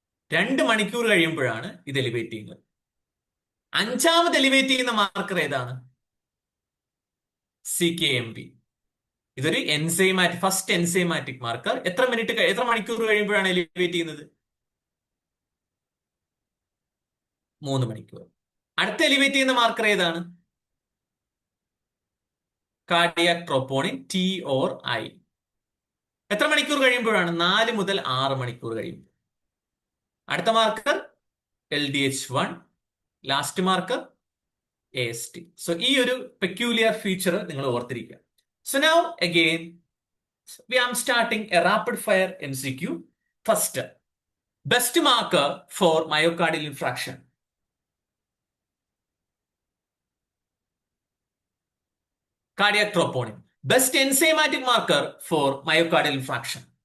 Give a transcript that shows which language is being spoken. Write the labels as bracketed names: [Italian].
[Malayalam] 2 മണിക്കൂർ കഴിയുമ്പോഴാണ് ഇത് എലിവേറ്റ് ചെയ്യുന്നത്. അഞ്ചാമത് എലിവേറ്റ് ചെയ്യുന്ന മാർക്കർ ഏതാണ്? CKMB. ഇതൊരു ഫസ്റ്റ് എൻസൈമാറ്റിക് മാർക്കർ. എത്ര മണിക്കൂർ കഴിയുമ്പോഴാണ് എലിവേറ്റ് ചെയ്യുന്നത്? 3 മണിക്കൂർ. അടുത്ത എലിവേറ്റ് ചെയ്യുന്ന മാർക്കർ ഏതാണ്? [English] Cardiac troponin T or I. [Malayalam] എത്ര മണിക്കൂർ കഴിയുമ്പോഴാണ്? 4 മുതൽ 6 മണിക്കൂർ കഴിയുമ്പോൾ. അടുത്ത marker LDH1, last marker AST. So ഈ ഒരു പെക്യൂലിയർ ഫീച്ചർ നിങ്ങൾ ഓർത്തിരിക്കുക. [English] So now again we are starting a rapid fire MCQ. First, best marker for myocardial infarction. Cardiac troponin. Best enzymatic marker for myocardial infarction.